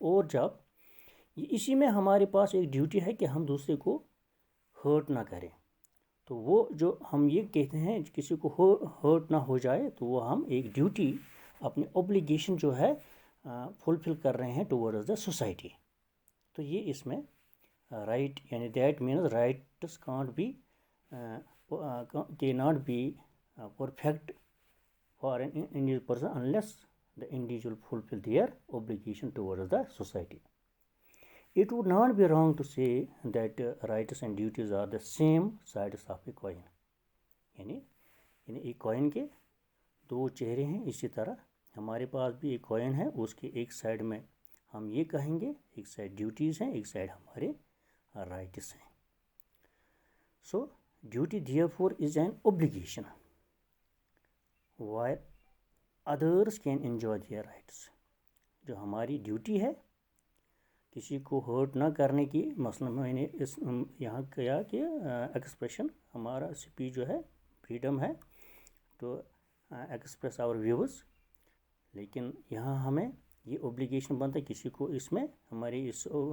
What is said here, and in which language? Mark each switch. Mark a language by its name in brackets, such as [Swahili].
[Hindi] और जब इसी में हमारे पास एक ड्यूटी है कि हम दूसरे को हर्ट ना करें, तो वो जो हम ये कहते हैं किसी को हर्ट ना हो जाए, तो वो हम एक ड्यूटी, अपनी ऑब्लिगेशन जो है फुलफिल कर रहे हैं [English] Towards the society. [Hindi] तो ये इसमें राइट, यानी [English] That means rights can't be, can not be perfect for an individual person unless the individual fulfill their obligation towards the society. It would not be wrong to say that rights and duties are the same sides of a coin. [Hindi] यानी एक coin के दो चेहरे हैं, इसी तरह हमारे पास भी एक कॉइन है, उसके एक साइड में हम ये कहेंगे, एक साइड ड्यूटीज़ हैं, एक साइड हमारे राइट्स हैं. [English] So duty therefore is an obligation while others can enjoy their rights. [Hindi] जो हमारी ड्यूटी है किसी को हर्ट ना करने की, मसलन मैंने इस यहाँ किया कि एक्सप्रेशन, हमारा स्पीच जो है फ्रीडम है [English] to express our views, [Hindi] लेकिन यहाँ हमें ये ऑब्लिगेशन बनता है किसी को इसमें हमारी इस